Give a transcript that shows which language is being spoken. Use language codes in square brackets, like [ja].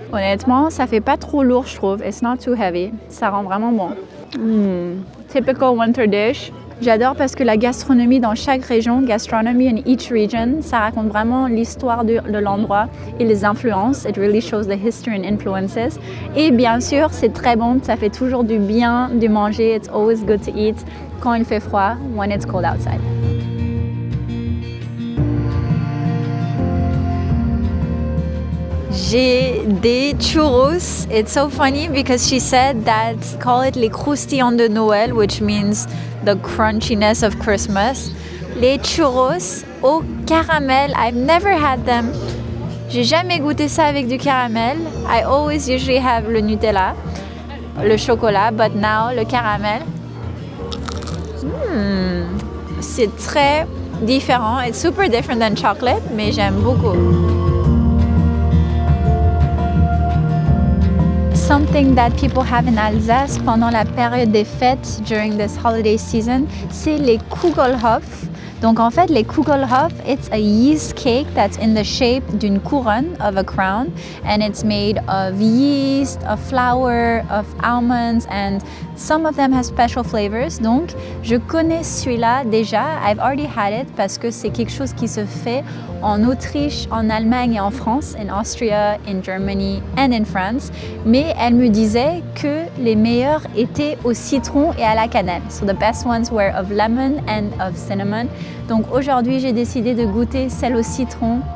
[fr] Honnêtement, ça fait pas trop lourd, je trouve. [en] It's not too heavy. [fr] Ça rend vraiment bon. [en] Typical winter dish. [fr] J'adore parce que la gastronomie dans chaque région, [en] gastronomy in each region, [fr] ça raconte vraiment l'histoire de l'endroit et les influences. [en] It really shows the history and influences. [fr] Et bien sûr, c'est très bon, ça fait toujours du bien de manger. [en] It's always good to eat [fr] quand il fait froid, [en] when it's cold outside. [fr] J'ai des churros. [en] It's so funny because she said that call it les croustillants de Noël, which means the crunchiness of Christmas. [fr] Les churros au caramel. [en] I've never had them. [fr] J'ai jamais goûté ça avec du caramel. [en] I always usually have le Nutella, le chocolat, but now le caramel. [fr] C'est très différent. [en] It's super different than chocolate, [fr] mais j'aime beaucoup. [en] Something that people have in Alsace [fr] pendant la période des fêtes [en] during this holiday season, [fr] c'est les [en] Kugelhopf. [fr] Donc en fait, [en] les Kugelhopf, it's a yeast cake that's in the shape [fr] d'une couronne, [en] of a crown, and it's made of yeast, of flour, of almonds, and some of them have special flavors. [fr] Donc je connais celui-là déjà, [en] I've already had it [fr] parce que c'est quelque chose qui se fait en Autriche, en Allemagne et en France, [en] in Austria, in Germany and in France. [fr] Mais elle me disait que les meilleurs étaient au citron et à la cannelle. [en] So the best ones were of lemon and of cinnamon. [fr] Donc aujourd'hui, j'ai décidé de goûter celle au citron.